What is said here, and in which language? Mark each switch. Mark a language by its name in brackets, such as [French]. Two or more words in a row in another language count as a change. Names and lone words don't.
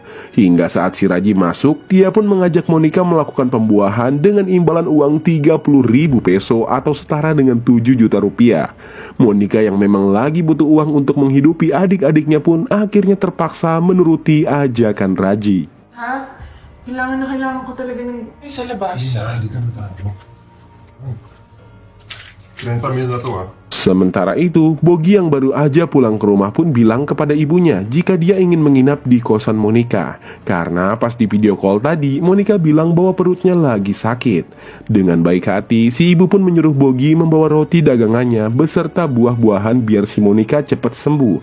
[Indonesian] Hingga saat si Raji masuk, dia pun mengajak Monica melakukan pembuahan dengan imbalan uang 30.000 peso atau setara dengan 7 juta rupiah. Monica yang memang lagi butuh uang untuk menghidupi adik-adiknya pun akhirnya terpaksa menuruti ajakan Raji. [Filipino] Ha? Kailangan ko talaga ng... sa labas. Hindi ka natato. 30 mil na to [Indonesian] Sementara itu, Bogi yang baru aja pulang ke rumah pun bilang kepada ibunya jika dia ingin menginap di kosan Monica. Karena pas di video call tadi, Monica bilang bahwa perutnya lagi sakit. Dengan baik hati, si ibu pun menyuruh Bogi membawa roti dagangannya beserta buah-buahan biar si Monica cepat sembuh.